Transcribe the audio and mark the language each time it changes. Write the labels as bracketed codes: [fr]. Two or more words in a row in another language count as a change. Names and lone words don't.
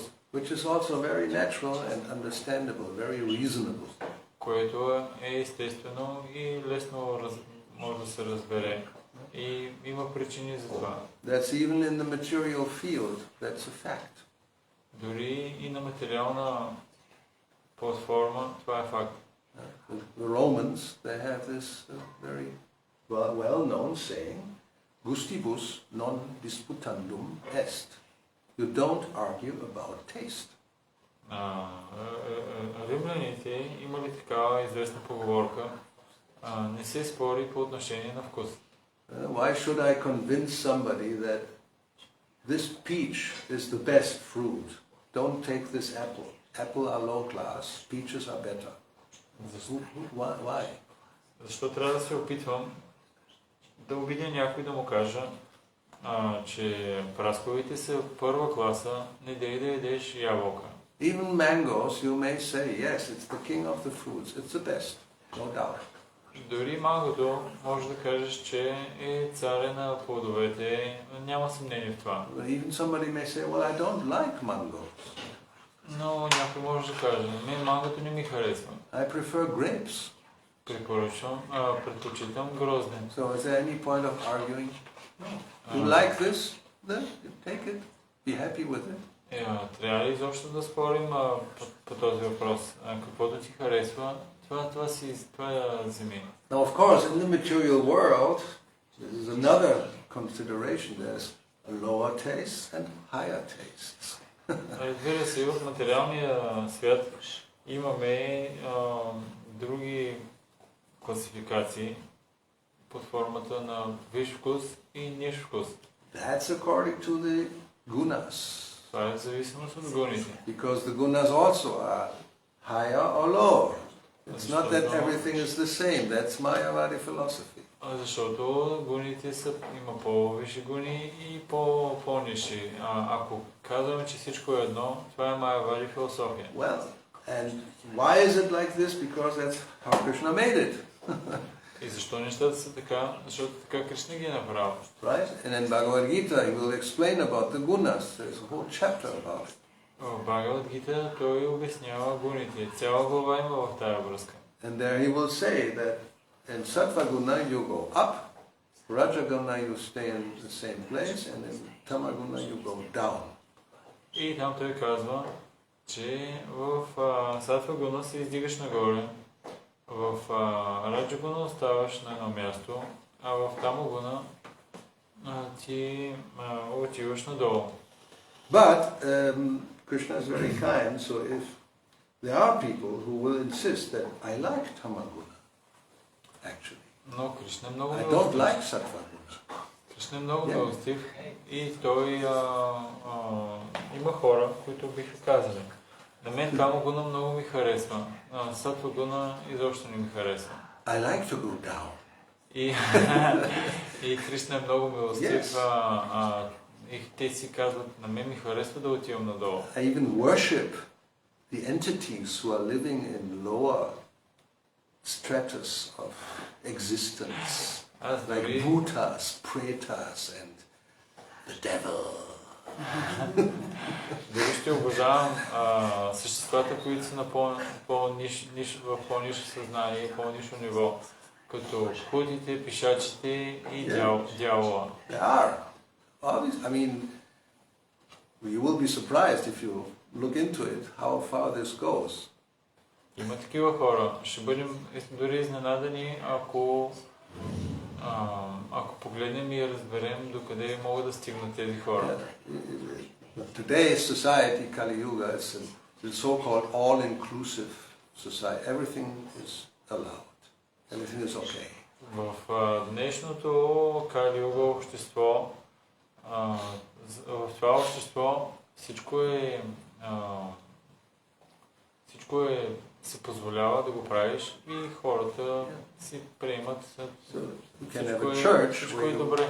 [en] Which is also very natural and understandable, very reasonable. [bg] Което е естествено и лесно може да се разбере. И има причини за това. [en] That's even in the material field, that's a fact. [bg] Дори и на материална платформа това е факт. [en] The Romans, they have this very well-known saying, [la] gustibus non disputandum est. [en] You don't argue about taste. [bg] Римляните имали такава известна поговорка, не се спори по отношение на вкус. [en] Why should I convince somebody that this peach is the best fruit? Don't take this apple. Apple are low class, peaches are better. Why? [bg] Защо трябва да се опитвам да убедя някой да му кажа, че прасковите са първа класа, не дей да ядеш ябълка. [en] Even mangoes, you may say, yes, it's the king of the fruits, it's the best, no doubt. [bg] Дори мангото може да кажеш, че е царя на плодовете, няма съмнение в това. [en] Even somebody may say, well, I don't like mangoes. [bg] Но някой може да каже, мангото не ми харесва. [en] I prefer grapes. [bg] Предпочитам грозден. [en] So is there any point of arguing? No. You like this? Then you take it. Be happy with it. [bg] Трябва ли изобщо да спорим по този въпрос? Каквото ти харесва, това вземи. [en] Now, of course, in the material world, there is another consideration. There's a lower taste and higher tastes. [bg] Разбира се, в материалния свят имаме други класификации под формата на висш вкус и ниш вкус. [en] That's according to the gunas. [bg] Това е в зависимост от гуните. [en] Because the gunas also are higher or lower. It's not that everything is the same. That's Mayavadi philosophy. [bg] Защото гуните има по-висши гуни и по-ниши. Ако казваме, че всичко е едно, това е Майявади философия. [en] Well, and why is it like this? Because that's how Krishna made it. [bg] И защо нещата са така? Защото така Кришна ги е направил. [en] Right? And in Bhagavad Gita, he will explain about the gunas. There's a whole chapter about it. [bg] В Бхагавад Гита той обяснява гуните. Цяла глава има в тая връзка. [en] And there he will say that in Sattva Guna you go up, Raja Guna you stay in the same place, and in Tama Guna you go down. [bg] И там той казва, че в Сатва Гуна се издигаш нагоре, в Раджа Гуна оставаш на едно място, а в Тама Гуна ти отиваш надолу. [en] But Krishna is very kind, so if there are people who will insist that I like Tama Guna, actually. [bg] Но Кришна е много [en] I don't [bg] милостив. [en] like Sattva Guna. [bg] Кришна е много милостив и той има хора, които биха казали. На мен Тама Гуна много ми харесва, Сатва Гуна изобщо не ми харесва. [en] I like to go down. [bg] И Кришна е много милостив. [en] Yes. [bg] И те си казват, на мен ми харесва да отивам надолу. [en] I even worship the entities who are living in lower stratus of existence, like bhutas, pretas, and the devil. [bg] Дори ще обожавам съществата, които са на в по-ниско съзнание, по-ниско ниво, като худите, пишачите и дявола. [en] There are. I mean, you will be surprised if you look into it, how far this goes. [bg] Има такива хора. Ще бъдем дори изненадани, ако погледнем и разберем докъде могат да стигнат тези хора. [en] Today's society, Kali Yuga, is the so-called all-inclusive society. Everything is allowed. Everything is okay. [bg] В днешното Кали Юга общество, в това общество всичко се позволява да го правиш и хората си приемат всичко е добре.